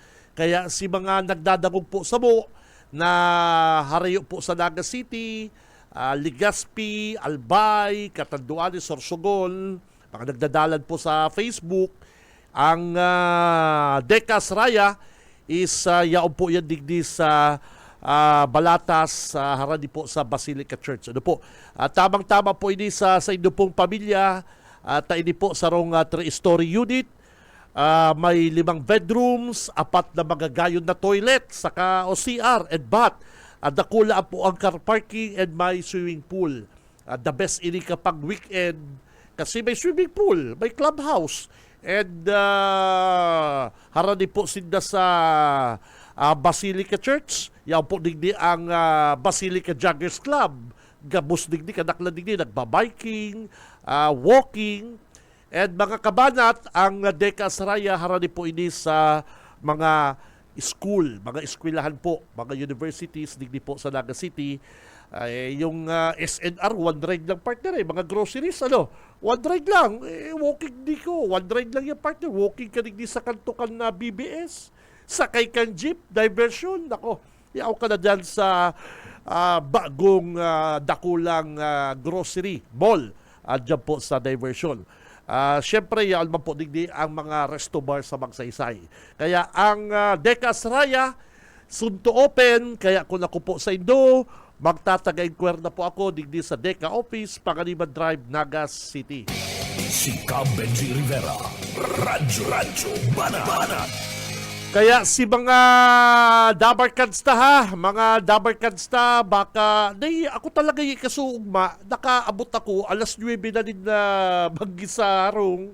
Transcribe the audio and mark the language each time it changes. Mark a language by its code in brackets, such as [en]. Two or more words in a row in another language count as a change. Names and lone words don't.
[bik] Kaya si mga nagdadagog po sa mo na harayo po sa Naga City, Legazpi, Albay, Catanduanes, Sorsogon, mga nagdadalan po sa Facebook, ang Deca Asraya is yaon po yan digdi sa Balatas, harani po sa Basilica Church. Ano po? Tamang-tama po ini sa inyo pong pamilya. Ini po sa rong [en] 3-story unit. [bik] May 5 bedrooms, 4 na magagayon na toilet, saka CR and bath. Dakula po ang [en] car parking [bik] and may [en] swimming pool. The best [bik] ini kapag weekend kasi may [en] swimming pool, [bik] may clubhouse. And harani po sinda sa Basilica Church. Yan po digdi ang Basilica Joggers Club. Gabos digdi, kadakla digdi, nagbabiking, walking. And mga kabanat, ang Deca Asraya harani po ini sa mga school, mga eskwelahan po, mga universities digdi po sa Naga City. Yung SNR, [en] one ride [bik] lang partner mga groceries, [en] one ride [bik] lang, walking di ko, [en] one ride [bik] lang yung partner, walking ka digdi sa kantukan na BBS, sakay kang jeep, diversion, yaw ka na dyan sa bagong dakulang grocery mall, dyan po sa diversion. Siyempre, yaon man po digdi ang mga [en] resto bar [bik] sa Magsaysay. Kaya ang Deca Asraya, [en] soon to open, [bik] kaya kung ako po sa Indo, magtatag-inquire na po ako digdi sa Deca Office, Panganiban Drive, Naga City. Si Cam Benji Rivera. Radyo Banat. Kaya si mga dabarkadsta mga dabarkadsta, baka, ako talaga yung kasuugma, nakaabot ako, alas 9 na din na Baggisarong.